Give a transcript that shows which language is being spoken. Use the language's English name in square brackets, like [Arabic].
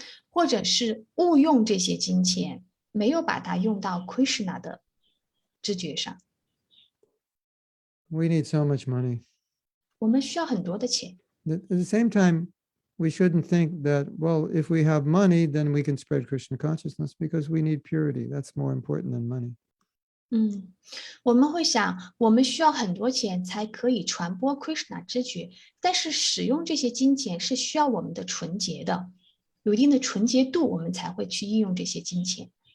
[Chinese] 或者是误用这些金钱，没有把它用到 Krishna 的知觉上。 [English] We need so much money. [Chinese] 我们需要很多的钱。 [English] At the same time, we shouldn't think that, well, if we have money, then we can spread Krishna consciousness, because we need purity. That's more important than money. [Chinese] 我们会想，我们需要很多钱才可以传播 Krishna 知觉，但是使用这些金钱是需要我们的纯洁的，有一定的纯洁度，我们才会去应用这些金钱。